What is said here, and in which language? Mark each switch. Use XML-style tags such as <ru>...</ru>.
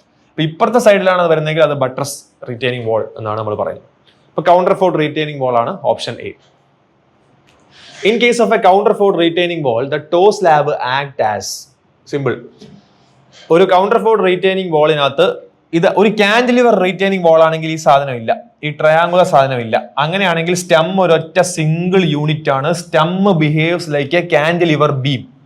<ml>അപ്പൊ ഇപ്പുറത്തെ സൈഡിലാണ് അത് വരുന്നതെങ്കിൽ അത് ബട്രസ് റീറ്റെയിനിങ് വാൾ എന്നാണ് നമ്മൾ പറയുന്നത്. അപ്പൊ കൗണ്ടർ ഫോർട്ട് റീറ്റെയിനിങ് വാൾ ആണ് option A.</ml> <en>In case of a counterfort retaining wall, the toe slab act as simple.</en> <ml>ഒരു കൗണ്ടർഫോർട്ട് റീറ്റെയിനിങ് വാളിനകത്ത് ഇത് ഒരു കാന്റിലിവർ റീറ്റെയിനിങ് വാൾ ആണെങ്കിൽ ഈ സാധനം ഇല്ല, ഈ ട്രയാങ്കുലർ സാധനം ഇല്ല. അങ്ങനെയാണെങ്കിൽ സ്റ്റെം ഒരൊറ്റ സിംഗിൾ യൂണിറ്റ് ആണ്.</ml> <en>Stem behaves like a cantilever beam.</en>